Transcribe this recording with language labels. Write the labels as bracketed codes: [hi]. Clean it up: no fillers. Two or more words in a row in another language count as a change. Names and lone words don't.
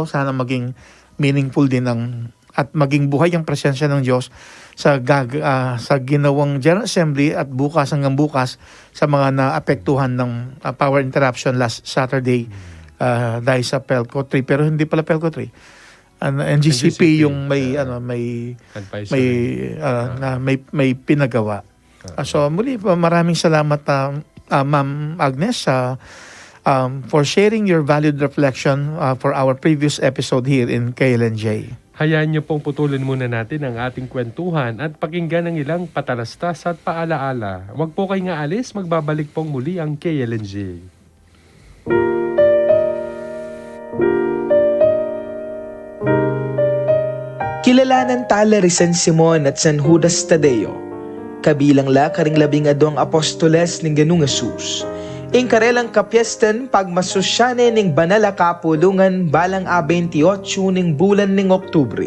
[tl] Sana maging meaningful din at maging buhay ang presensya ng Diyos sa ginawang General Assembly at bukas hanggang bukas sa mga naapektuhan ng [en] power interruption last Saturday [tl] dahil sa Pelco 3. Pero hindi pala Pelco 3. NGCP yung may pinagawa. So muli maraming salamat [en] Ma'am Agnes for sharing your valued reflection for our previous episode here in KLNJ. [tl] Hayaan niyo pong putulin muna natin ang ating kwentuhan at pakinggan ng ilang patalastas at paalaala. Huwag po kayong aalis, magbabalik pong muli ang KLNJ. [pam] Kilalanan tala ri San Simon at San Judas Tadeo, kabilang la karing 12 apostoles ning Ganoong Hesus. Ing karelang kapyesten pagmasusyane ning banala kapulungan balang 28 ning bulan ning Oktubre.